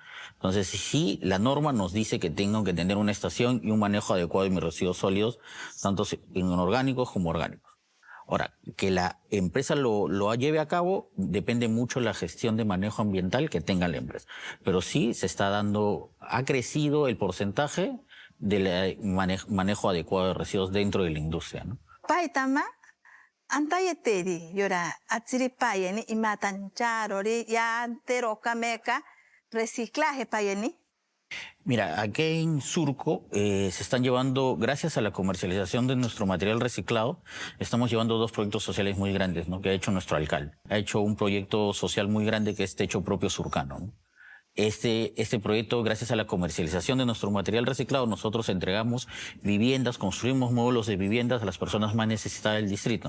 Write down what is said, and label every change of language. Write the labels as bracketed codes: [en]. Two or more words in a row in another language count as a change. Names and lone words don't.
[es] Entonces, sí, la norma nos dice que tengan que tener una estación y un manejo adecuado de mis residuos sólidos, tanto inorgánicos como orgánicos. Ahora, que la empresa lo lleve a cabo depende mucho de la gestión de manejo ambiental que tenga la empresa. Pero sí se está ha crecido el porcentaje del manejo adecuado de residuos dentro de la industria, ¿no? [cni] Paitama antayeteri yora atiri payeni imatancharori ya terokameka reciclaje payeni. [es] Mira, aquí en Surco se están llevando, gracias a la comercialización de nuestro material reciclado, estamos llevando 2 proyectos sociales muy grandes, ¿no? Que ha hecho nuestro alcalde. Ha hecho un proyecto social muy grande que es Techo Propio Surcano, ¿no? Este proyecto, gracias a la comercialización de nuestro material reciclado, nosotros entregamos viviendas, construimos módulos de viviendas a las personas más necesitadas del distrito.